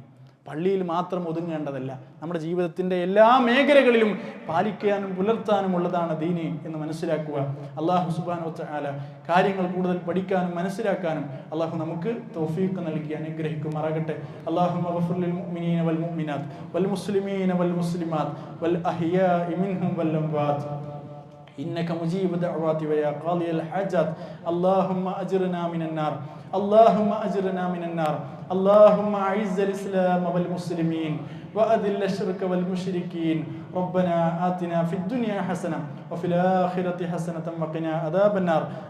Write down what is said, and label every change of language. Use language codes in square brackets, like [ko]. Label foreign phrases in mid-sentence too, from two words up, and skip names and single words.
[ml] പള്ളിയിൽ മാത്രം ഒതുങ്ങേണ്ടതല്ല, നമ്മുടെ ജീവിതത്തിൻ്റെ എല്ലാ മേഖലകളിലും പാലിക്കാനും പുലർത്താനും ഉള്ളതാണ് ദീനി എന്ന് മനസ്സിലാക്കുക. [ar] الله سبحانه وتعالى [ml] കാര്യങ്ങൾ കൂടുതൽ പഠിക്കാനും മനസ്സിലാക്കാനും അല്ലാഹു നമുക്ക് തൗഫീഖ് നൽകി അനുഗ്രഹിക്കുമാറാകട്ടെ. [ar] اللهم اغفر للمؤمنين والمؤمنات والمسلمين والمسلمات والأحياء منهم والأموات إنك مجيب دعوات ويا قاضي الحاجات. اللهم أجرنا من النار، اللهم أجرنا من النار. اللهم أعز الإسلام والمسلمين وأذل الشرك والمشركين. ربنا آتنا في الدنيا حسنة وفي الآخرة حسنة وقنا عذاب النار.